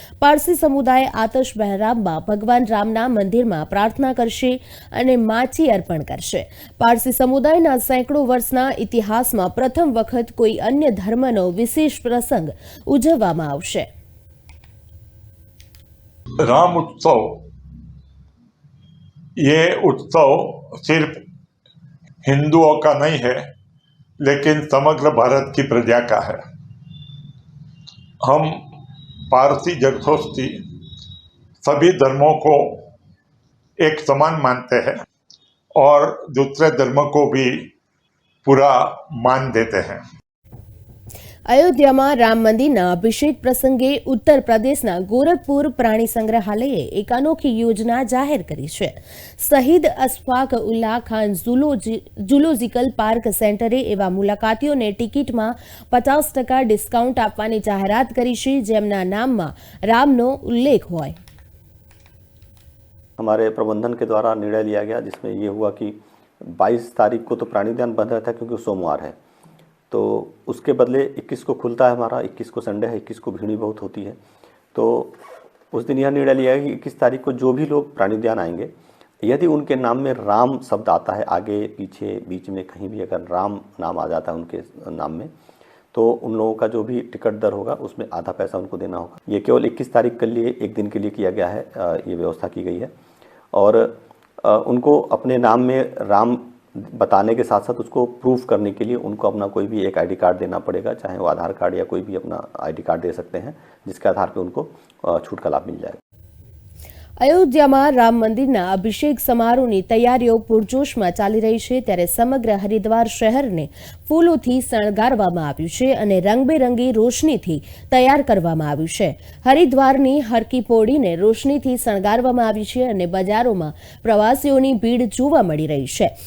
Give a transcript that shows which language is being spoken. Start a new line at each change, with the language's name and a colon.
Gujarati: પારસી સમુદાય આતશ બહેરામમાં ભગવાન રામના મંદિરમાં પ્રાર્થના કરશે અને માછી અર્પણ કરશે. પારસી સમુદાયના સેંકડો વર્ષના ઇતિહાસમાં પ્રથમ વખત કોઈ અન્ય ધર્મનો વિશેષ પ્રસંગ ઉજવવામાં આવશે.
Hindi: राम उत्सव, ये उत्सव सिर्फ हिंदुओं का नहीं है, लेकिन समग्र भारत की प्रजा का है. हम पारसी जरथोस्ती सभी धर्मों को एक समान मानते हैं और दूसरे धर्म को भी पूरा मान देते हैं.
Gujarati: અયોધ્યામાં રામ મંદિરના અભિષેક પ્રસંગે ઉત્તર પ્રદેશના ગોરખપુર પ્રાણી સંગ્રહાલયે એક અનોખી યોજના જાહેર કરી છે. શહીદ અશફાક ઉલ્લા ખાન ઝૂલોજિકલ પાર્ક સેન્ટરે એવા મુલાકાતીઓને ટિકિટમાં 50% ડિસ્કાઉન્ટ આપવાની જાહેરાત કરી છે જેમના નામમાં રામનો ઉલ્લેખ હોય.
Hindi: हमारे प्रबंधन के द्वारा निर्णय लिया गया, जिसमें ये हुआ कि 22 तारीख को तो प्राणी उद्यान बंद रहता है क्योंकि सोमवार है, तो उसके बदले 21 को खुलता है हमारा. 21 को संडे है, 21 को भीड़ बहुत होती है, तो उस दिन यह निर्णय लिया है कि 21 तारीख को जो भी लोग प्राणी उद्यान आएंगे, यदि उनके नाम में राम शब्द आता है आगे पीछे बीच में कहीं भी अगर राम नाम आ जाता है उनके नाम में, तो उन लोगों का जो भी टिकट दर होगा उसमें आधा पैसा उनको देना होगा. ये केवल 21 तारीख के लिए एक दिन के लिए किया गया है, ये व्यवस्था की गई है. और उनको अपने नाम में राम बताने के साथ साथ उसको प्रूफ करने के लिए उनको अपना कोई भी एक आईडी कार्ड देना पड़ेगा, चाहे वो आधार कार्ड या कोई भी अपना आईडी कार्ड दे सकते हैं, जिसके आधार पे उनको छूट का लाभ मिल जाएगा.
Gujarati: અયોધ્યામાં રામ મંદિરના અભિષેક સમારોહની તૈયારીઓ પૂરજોશમાં ચાલી રહી છે. ત્યારે સમગ્ર હરિદ્વાર શહેરને ફૂલોથી શણગારવામાં આવ્યું છે અને રંગબેરંગી રોશનીથી તૈયાર કરવામાં આવ્યું છે. હરિદ્વારની હરકી પૌડીને રોશનીથી શણગારવામાં આવી છે અને બજારોમાં પ્રવાસીઓની ભીડ જોવા મળી રહી છે.